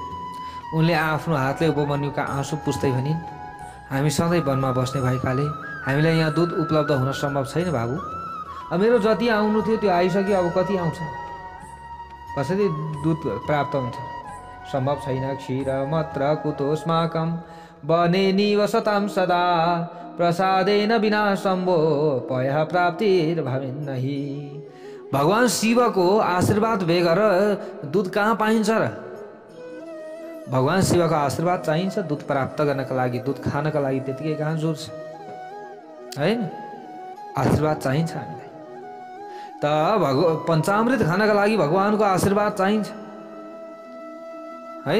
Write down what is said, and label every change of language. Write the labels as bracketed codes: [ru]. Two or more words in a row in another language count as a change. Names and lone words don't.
[ne] उनले आफ्नो हातले उपमन्युका आँसु पुस्दै भनिन्, हामी सधैँ वनमा बस्ने भएकाले हामीलाई यहाँ दुध उपलब्ध हुन सम्भव छैन बाबु। अब मेरो जति आउनु थियो त्यो आइसक्यो, अब कति आउँछ, कसरी दुध प्राप्त हुन्छ? सम्भव छैन। [sa] क्षीर मात्र कुतोस्माकं वने निवसतां सदा प्रसादेन विना सम्भो पयः प्राप्तिर्भवेन्नहि। [ne] भगवान शिवको आशीर्वाद बेगर दुध कहाँ पाइन्छ र? भगवान शिवको आशीर्वाद चाहिन्छ दुध प्राप्त गर्नका लागि, दुध खानका लागि त्यतिकै कहाँ जोड्छ हैन? आशीर्वाद चाहिन्छ हामीलाई। त पञ्चामृत खानका लागि भगवानको आशीर्वाद चाहिन्छ हैन?